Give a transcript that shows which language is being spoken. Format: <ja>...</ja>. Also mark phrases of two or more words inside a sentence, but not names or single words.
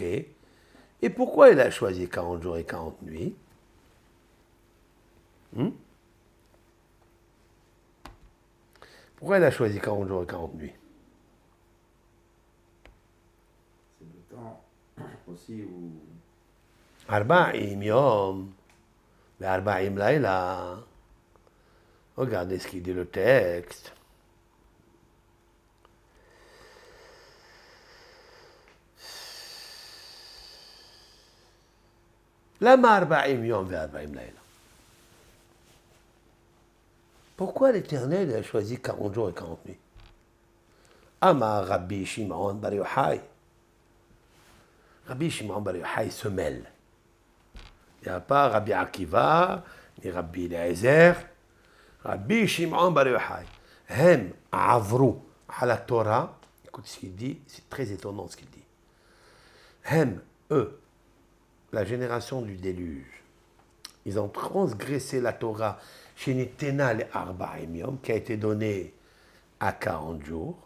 <fr>Et pourquoi il a choisi 40 jours et 40 nuits? Pourquoi il a choisi 40 jours et 40 nuits? C'est le temps aussi où...</fr> <he>ארבעים יום, ארבעים לילה.</he> <fr>Regardez ce qu'il dit le texte.</fr> <he>למה ארבעים יום וארבעים לילה.</he> <fr>Pourquoi l'Éternel a choisi 40 jours et 40 nuits?</fr> <he>אמר רבי שמעון בר יוחאי.</he> <fr>Rabbi Shimon bar Yochai se mêle. Il n'y a pas Rabbi Akiva, ni Rabbi Eliezer. Rabbi Shimon bar Yochai.</fr> <he>הם עברו</he> <fr>à la Torah. Écoute ce qu'il dit, c'est très étonnant ce qu'il dit. Hem, eux, la génération du déluge, ils ont transgressé la Torah chez</fr> <he>ניתנה ל ארבעים יום,</he> <fr>qui a été donnée à 40 jours.</fr>